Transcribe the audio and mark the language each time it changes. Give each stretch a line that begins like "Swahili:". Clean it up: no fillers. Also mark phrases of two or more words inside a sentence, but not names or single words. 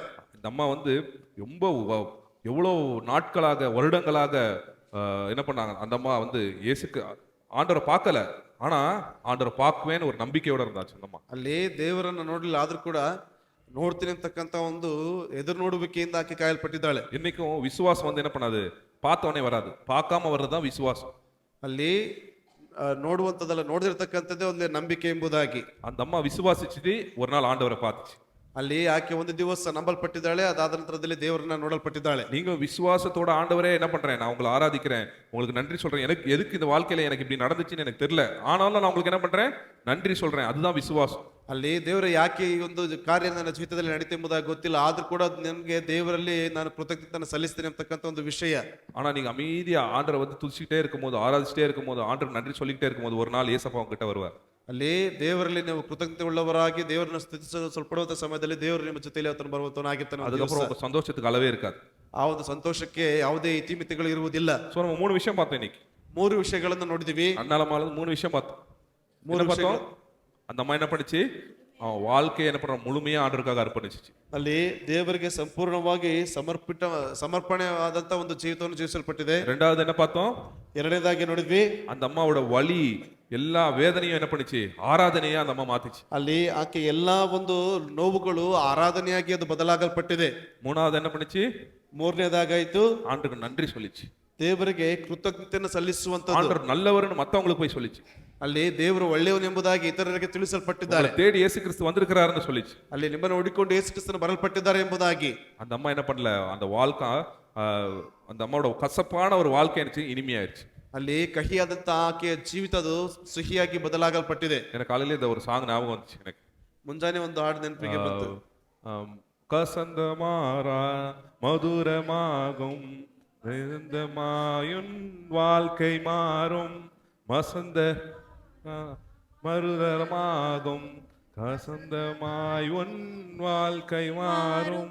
Tamil: இந்த அம்மா வந்து ரொம்ப எவ்வளோ நாட்களாக வருடங்களாக என்ன பண்ணாங்க, அந்த அம்மா வந்து இயேசுக்கு ஆண்டவரை பார்க்கல, ஆனா ஆண்டவரை பார்க்குவேன்னு ஒரு நம்பிக்கையோட இருந்தாச்சு அந்த அம்மா.
Kannada: ಅಲ್ಲಿ ದೇವರನ್ನ ನೋಡಲಿಲ್ಲ ಆದ್ರೂ ಕೂಡ ನೋಡ್ತೀನಿ ಅಂತಕ್ಕಂತ ಒಂದು ಎದುರು ನೋಡುವಿಕೆಯಿಂದ ಆಕೆ ಕಾಯಲ್ಪಟ್ಟಿದ್ದಾಳೆ.
Tamil: இன்னைக்கும் விசுவாசம் வந்து என்ன பண்ணாது, பார்த்தவனே வராது, பார்க்காம வர்றதுதான் விசுவாசம்.
Kannada: ಅಲ್ಲಿ ನೋಡುವಂತದಲ್ಲ, ನೋಡಿರ್ತಕ್ಕಂಥದ್ದೇ ಒಂದು ನಂಬಿಕೆ ಎಂಬುದಾಗಿ.
Tamil: அந்த அம்மா விசுவாசிச்சுட்டு ஒரு நாள் ஆண்டவரை பார்த்துச்சு.
Kannada: ಅಲ್ಲಿ ಆಕೆ ಒಂದು ದಿವಸ ನಂಬಲ್ಪಟ್ಟಿದ್ದಾಳೆ, ಅದಾದ ನಂತರದಲ್ಲಿ ದೇವರನ್ನ ನೋಡಲ್ಪಟ್ಟಿದ್ದಾಳೆ.
Tamil: நீங்க விசுவாசத்தோட ஆண்டவரே என்ன பண்றேன், நான் உங்களை ஆராதிக்கிறேன், உங்களுக்கு நன்றி சொல்றேன், எனக்கு எதுக்கு இந்த வாழ்க்கையில எனக்கு இப்படி நடந்துச்சுன்னு எனக்கு தெரியல, ஆனாலும் நான் உங்களுக்கு என்ன பண்றேன், நன்றி சொல்றேன், அதுதான் விசுவாசம்.
Kannada: ಅಲ್ಲಿ ದೇವರ ಯಾಕೆ ಈ ಒಂದು ಕಾರ್ಯ ನನ್ನ ಜೀವಿತದಲ್ಲಿ ನಡೀತೆ ಎಂಬುದಾಗಿ ಗೊತ್ತಿಲ್ಲ, ಆದ್ರೂ ಕೂಡ ನನಗೆ ದೇವರಲ್ಲಿ ನಾನು ಕೃತಜ್ಞತೆಯನ್ನು ಸಲ್ಲಿಸ್ತೇನೆ ಅಂತಕ್ಕಂಥ ಒಂದು ವಿಷಯ.
Tamil: ஆனா நீங்க அமைதியா ஆண்டரை வந்து துதிச்சுட்டே இருக்கும்போது, ஆராதிச்சுட்டே இருக்கும்போது, ஆண்டருக்கு நன்றி சொல்லிக்கிட்டே இருக்கும்போது ஒரு நாள் ஏசப்பா உங்ககிட்ட வருவார்.
Kannada: ಅಲ್ಲಿ ದೇವರಲ್ಲಿ ನೀವು ಕೃತಜ್ಞತೆ ಉಳ್ಳವರಾಗಿ ದೇವರನ್ನ ಸ್ತುತಿಸಲು ಸ್ವಲ್ಪಡುವಂತ ಸಮಯದಲ್ಲಿ ದೇವರು ನಿಮ್ಮ ಜೊತೆಯಲ್ಲಿ ಆತನು ಬರುವಂತವನಾಗಿರ್ತಾನೆ.
Tamil: அதுக்கப்புறம் உங்க சந்தோஷத்துக்கு அளவே இருக்காது.
Kannada: ಆ ಒಂದು ಸಂತೋಷಕ್ಕೆ ಯಾವುದೇ ಇತಿಮಿತಿಗಳು ಇರುವುದಿಲ್ಲ.
Tamil: சோ நம்ம 3 விஷயம் பார்த்தோம் இன்னைக்கு.
Kannada: 3 ವಿಷಯಗಳನ್ನು ನೋಡಿದ್ವಿ.
Tamil: அண்ணாலமால 3 விஷயம் பார்த்தோம். 3 பார்த்தோம். அந்த அம்மா என்ன பண்ணுச்சு, வாழ்க்கையை என்ன பண்ற முழுமையா ஆண்டவருக்காக அர்ப்பணிச்சிச்சு.
Kannada: ಅಲ್ಲಿ ದೇವರಿಗೆ ಸಂಪೂರ್ಣವಾಗಿ ಸಮರ್ಪಣೆಯಾದಂತ ಒಂದು ಜೀವಿತವನ್ನು ಜೀವಿಸಲ್ಪಟ್ಟಿದೆ.
Tamil: ரெண்டாவது என்ன பார்த்தோம்,
Kannada: ಎರಡನೇದಾಗಿ ನೋಡಿದ್ವಿ,
Tamil: அந்த அம்மாவோட வலி எல்லா வேதனையும் என்ன பண்ணுச்சு, ஆராதனையா அந்த அம்மா மாத்திச்சு.
Kannada: ಅಲ್ಲಿ ಆಕೆ ಎಲ್ಲಾ ಒಂದು ನೋವುಗಳು ಆರಾಧನೆಯಾಗಿ ಅದು ಬದಲಾಗಲ್ಪಟ್ಟಿದೆ.
Tamil: மூணாவது என்ன பண்ணுச்சு,
Kannada: ಮೂರನೇದಾಗಾಯ್ತು
Tamil: ஆண்டவருக்கு நன்றி சொல்லிச்சு.
Kannada: ದೇವರಿಗೆ ಕೃತಜ್ಞತೆಯನ್ನು ಸಲ್ಲಿಸುವಂತದ್ದು.
Tamil: ஆண்டவர் நல்லவர்னு மத்தவங்களுக்கு போய் சொல்லிச்சு.
Kannada: ಅಲ್ಲಿ ದೇವರು ಒಳ್ಳೆಯವನು ಎಂಬುದಾಗಿ ಇತರರಿಗೆ ತಿಳಿಸಲ್ಪಟ್ಟಿದ್ದಾರೆ.
Tamil: தேடி இயேசு கிறிஸ்து வந்திருக்கிறாருன்னு சொல்லிச்சு.
Kannada: ಅಲ್ಲಿ ನಿಮ್ಮನ್ನು ಹುಡುಕಿಕೊಂಡು ಯೇಸು ಕ್ರಿಸ್ತನು ಬರಲ್ಪಟ್ಟಿದ್ದಾರೆ ಎಂಬುದಾಗಿ.
Tamil: அந்த அம்மா என்ன பண்ணல, அந்த வாழ்க்கை அந்த அம்மாவோட கசப்பான ஒரு வாழ்க்கை இருந்துச்சு, இனிமையாயிருச்சு.
Kannada: ಅಲ್ಲಿ ಕಹಿಯಾದಂತ ಆಕೆಯ ಜೀವಿತ ಅದು ಸಿಹಿಯಾಗಿ ಬದಲಾಗಲ್ಪಟ್ಟಿದೆ.
Tamil: எனக்கு காலையில இந்த ஒரு சாங் ஞாபகம் வந்துச்சு எனக்கு.
Kannada: ಮುಂಜಾನೆ ಒಂದು ಹಾಡು ನೆನಪಿಗೆ ಬಂತು.
Tamil: கசந்தமாறா மதுரமாகும் மாயுன் வாழ்க்கை மாறும், மசந்த மருதமாகும், கசந்தமாய் உன் வாழ்க்கை மாறும்,